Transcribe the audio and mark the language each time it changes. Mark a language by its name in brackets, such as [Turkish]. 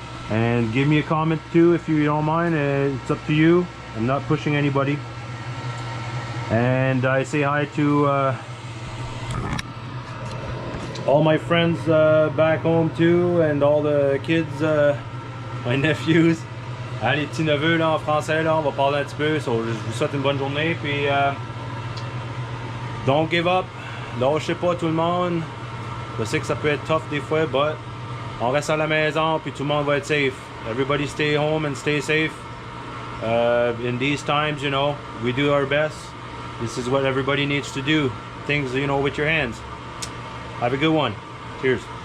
[English] And give me a comment too if you don't mind. It's up to you. I'm not pushing anybody. And I say hi to all my friends back home too, and all the kids, my nephews. [French] Ah, les petits neveux là en français, là, on va parler un petit peu. So, je vous souhaite une bonne journée. Puis, [English] don't give up. [French] Lâchez pas tout le monde. Je sais que ça peut être tough des fois, but on reste à la maison, puis tout le monde va être safe. [English] Everybody stay home and stay safe. In these times, you know, we do our best. This is what everybody needs to do. Things, you know, with your hands. Have a good one. Cheers.